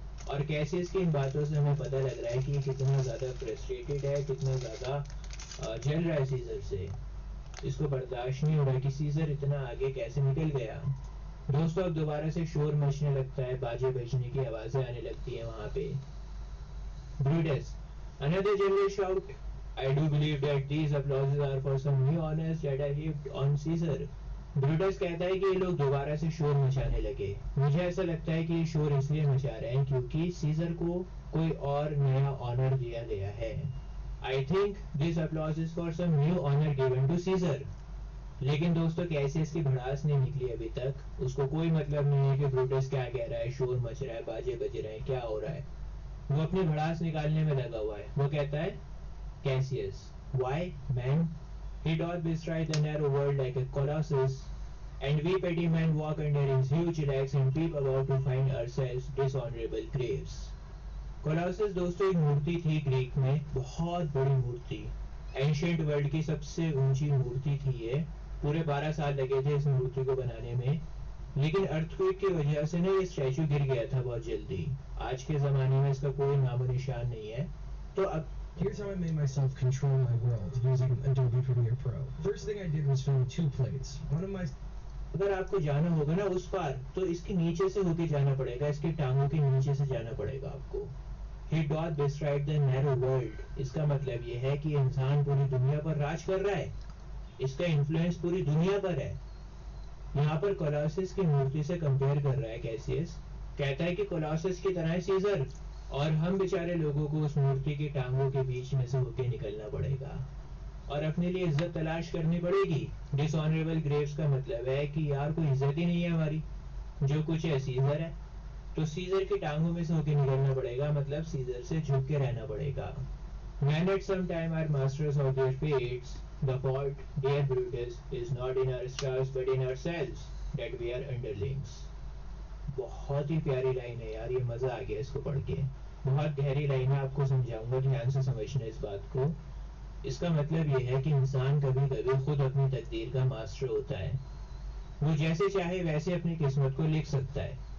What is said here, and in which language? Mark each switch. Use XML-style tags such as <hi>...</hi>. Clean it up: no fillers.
<hi>और कैसियस की इन बातों से हमें पता लग रहा है कि ये कितना ज्यादा फ्रस्ट्रेटेड है, कितना ज्यादा जल रहा है सीजर से। इसको बर्दाश्त नहीं हो रहा कि सीजर इतना आगे कैसे निकल गया। दोस्तों अब दोबारा से शोर मचने लगता है, बाजे बजने की आवाजें आने लगती है वहां पे।</hi> <en>Brutus, another general shout. I do believe that these applauses are for some new honors that are heaped on Caesar.</en> <hi>Brutus कहता है कि ये लोग दोबारा से शोर मचाने लगे। मुझे ऐसा लगता है कि ये शोर इसलिए मचा रहे हैं क्योंकि सीजर को कोई और नया ऑनर दिया गया है।</hi> <en>I think this applause is for some new honor given to Caesar.</en> <hi>लेकिन दोस्तों कैसियस की भड़ास नहीं निकली अभी तक, उसको कोई मतलब नहीं है कि ब्रूटस क्या कह रहा है, शोर मच रहा है, बाजे बज रहे हैं, क्या हो रहा है। वो अपनी भड़ास निकालने में लगा हुआ है। वो कहता है</hi> <en>Cassius, why man, he doth bestride the narrow world like a colossus, and we petty men walk under his huge legs and peep about to find ourselves dishonorable graves.</en> <hi>Colossus दोस्तों एक मूर्ति थी ग्रीक में, बहुत बड़ी मूर्ति, ancient world की सबसे ऊंची मूर्ति थी ये। पूरे 12 साल लगे थे इस मूर्ति को बनाने में, लेकिन अर्थक्वेक की वजह से ना ये स्टैचू गिर गया था बहुत जल्दी। आज के जमाने में इसका कोई नामो निशान नहीं है। तो अब</hi> <en>Here's how I made myself control my world using Adobe Premiere Pro. First thing I did was film 2 plates. One of my</en> <hi>अगर आपको जाना होगा ना उस पार, तो इसके नीचे से होके जाना पड़ेगा, इसके टांगों के नीचे से जाना पड़ेगा आपको।</hi> <en>He doth bestride the narrow world.</en> <hi>इसका मतलब ये है कि इंसान पूरी दुनिया पर राज कर रहा है, इसका इन्फ्लुएंस पूरी दुनिया पर है। यहाँ पर कोलोसस की मूर्ति से कंपेयर कर रहा है कैसियस, कहता है कि कोलोसस की तरह है सीजर, और हम बेचारे लोगों को उस मूर्ति की टांगों के बीच में से होके निकलना पड़ेगा और अपने लिए इज्जत तलाश करनी पड़ेगी। डिसऑनरेबल ग्रेव्स का मतलब है कि यार कोई इज्जत ही नहीं है हमारी, जो कुछ है सीजर है, तो सीजर की टांगों में से होके निकलना पड़ेगा, मतलब सीजर से झुक के रहना पड़ेगा।</hi> <en>Men at some time are masters of their fates. The fault, dear Brutus, is not in our stars but in ourselves, that we are underlings.</en> <hi>बहुत ही प्यारी लाइन है यार, ये मजा आ गया इसको पढ़ के। बहुत गहरी लाइन है, आपको समझाऊंगा, ध्यान से समझना इस बात को। इसका मतलब ये है कि इंसान कभी कभी खुद अपनी तकदीर का मास्टर होता है, वो जैसे चाहे वैसे अपनी किस्मत को लिख सकता है।</hi>